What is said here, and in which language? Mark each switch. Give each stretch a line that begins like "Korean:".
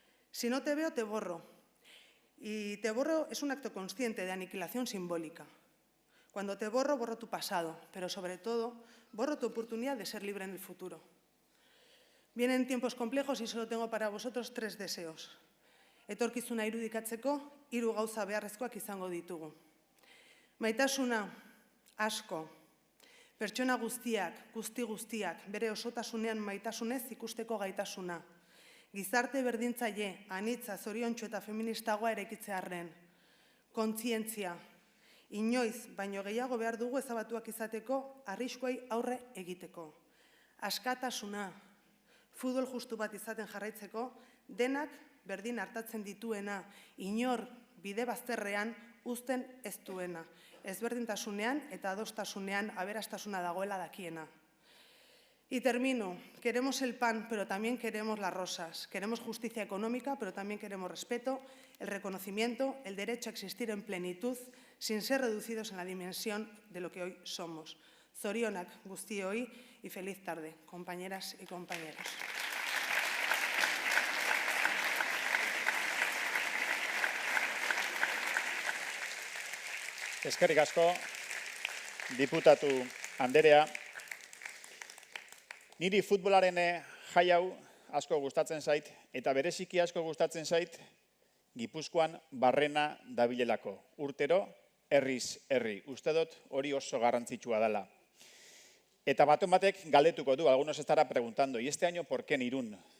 Spanish: Si no te veo, te borro. Y te borro es un acto consciente de aniquilación simbólica. Cuando te borro, borro tu pasado, pero sobre todo, borro tu oportunidad de ser libre en el futuro. Vienen tiempos complejos y solo tengo para vosotros 3 deseos.
Basque: Etorkizuna irudikatzeko 3 gauza beharrezkoak izango ditugu. Maitasuna, asko. Pertsona guztiak, guztiak, bere osotasunean maitasunez ikusteko gaitasuna. Gizarte berdintzaile, anitza, zoriontsu eta feministagoa eraikitzearren. Kontzientzia. Inoiz, baino gehiago behar dugu ezabatuak izateko, arriskuei aurre egiteko. Askatasuna. Futbol justu bat izaten jarraitzeko, denak berdin hartatzen dituena, inor bide bazterrean uzten ez duena. Ezberdintasunean eta adostasunean aberastasuna dagoela dakiena.
Spanish: Y termino. Queremos el pan, pero también queremos las rosas. Queremos justicia económica, pero también queremos respeto, el reconocimiento, el derecho a existir en plenitud, sin ser reducidos en la dimensión de lo que hoy somos.
Basque: Zorionak guztioi
Spanish: y feliz tarde, compañeras y compañeros.
Basque: Eskerrik asko, diputatu Anderea. Niri futbolaren jai hau asko gustatzen zait, eta bereziki asko gustatzen zait Gipuzkoan barrena dabilelako. Urtero, herriz herri. Uste dut hori oso garrantzitsua dela. Eta baten batek galdetuko du,
Spanish: algunos estará preguntando, ¿y este año por qué en Irún?